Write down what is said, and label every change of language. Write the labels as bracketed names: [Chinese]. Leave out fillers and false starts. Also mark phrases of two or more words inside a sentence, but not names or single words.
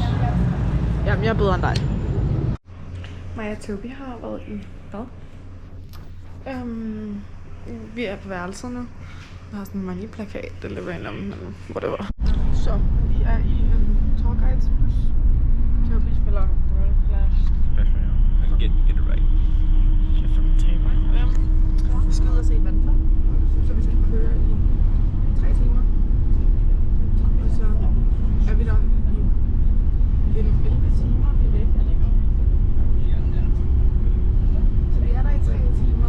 [Danish] Jamen, jeg er bedre end dig. Maja og Toby har været i bad. Vi er på værelset nu. Der har sådan en money-plakat, eller hvad end om, hvor det var. Så, vi er i en tourguides bus. Toby spiller Royal Flash. [English] Get it right. [Danish] Vi skal ud og se vandfald. Så vi skal køre i 3 timer. Og så er vi der i 11 timer. Vi er væk. Så vi er der i 3 timer.